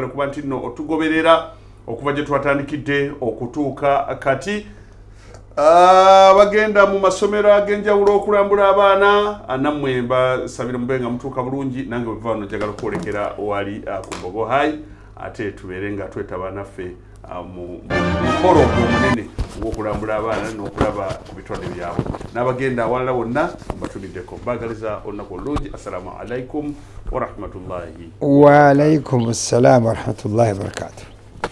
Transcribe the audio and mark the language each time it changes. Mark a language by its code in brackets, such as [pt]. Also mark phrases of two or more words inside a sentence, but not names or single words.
[lg] kuba nti nno otugoberera okuva gye twatandikidde okutuuka kati bagenda mu masomero ag'enjawulo okulambula abaana nammwe mbasabira mube nga mutuuka bulungi nange bwe vano njagala okwolekera wali ku Mbogo High ate tubeere nga twetaba naffe mu mukolo omunene ogw'okulambula abaana n'okulaba ku bitonde byabwe n'abagenda awalala bonna batuliddeko mbagaliza olunaku olungi. [ar] السلام عليكم ورحمة الله وعليكم السلام ورحمة الله وبركاته.